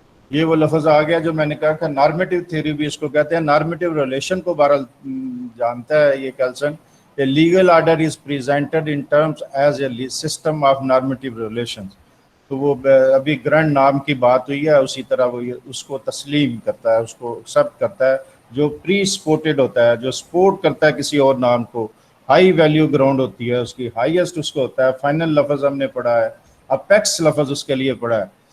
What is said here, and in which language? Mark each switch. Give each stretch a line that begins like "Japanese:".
Urdu: یہ وہ لفظ آ گیا جو میں نے کہا کہ نارمیٹیو تھیوری بھی اس کو کہتے ہیں. نارمیٹیو ریلیشن کو بہرحال جانتا ہے یہ کیلسن.
English: A legal order is presented in terms as a system of normative relations.
Urdu: تو وہ ابھی گرینڈ نام کی بات ہوئی ہے, اسی طرح وہ اس کو تسلیم کرتا ہے, اس کو ایکسیپٹ کرتا ہے. جو پری سپورٹڈ ہوتا ہے, جو سپورٹ کرتا ہے کسی اور نام کو, ہائی ویلیو گراؤنڈ ہوتی ہے اس کی, ہائیسٹ اس کو ہوتا ہے. فائنل لفظ ہم نے پڑھا ہے, اپیکس لفظ اس کے لیے پڑھا ہے.